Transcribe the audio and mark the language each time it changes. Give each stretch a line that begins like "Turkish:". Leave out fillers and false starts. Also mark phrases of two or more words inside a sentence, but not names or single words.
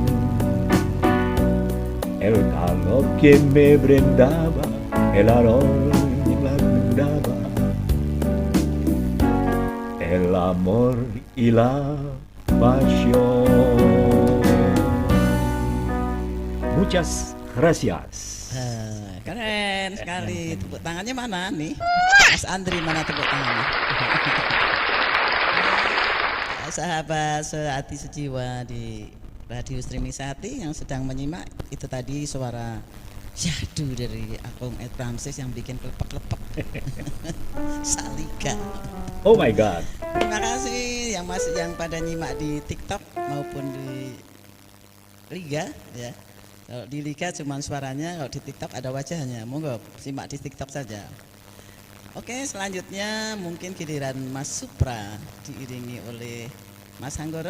Spanish: El calor que me brindaba, el amor y la brindaba, el amor y la pasión. Muchas gracias.
Indonesian: Keren sekali. Tepuk tangannya mana nih? Mas Andri, mana tepuk tangannya? Sahabat sehati sejiwa di Radio Streaming Sehati yang sedang menyimak, itu tadi suara syahdu dari Agung Ed Ramses yang bikin lepek-lepek. Salika.
English: Oh my God.
Indonesian: Terima kasih yang pada nyimak di TikTok maupun di Liga ya. Kalau di Liga cuma suaranya, kalau di TikTok ada wajahnya. Monggo simak di TikTok saja. Oke, selanjutnya mungkin giliran Mas Supra diiringi oleh Mas Hanggoro.